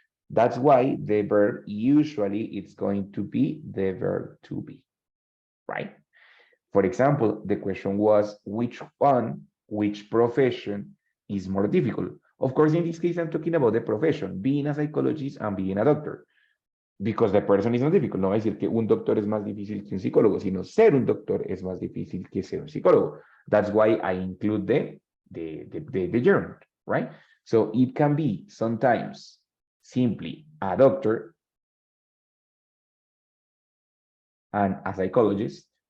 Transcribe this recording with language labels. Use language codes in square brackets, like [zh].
[en] That's why the verb usually it's going to be the verb to be, right? For example, the question was, which profession is more difficult? Of course, in this case, I'm talking about the profession, being a psychologist and being a doctor, because the person is not difficult. [es] No va a decir que un doctor es más difícil que un psicólogo, sino ser un doctor es más difícil que ser un psicólogo. [en] That's why I include the gerund, right? So it can be sometimes simply a doctor and a psychologist.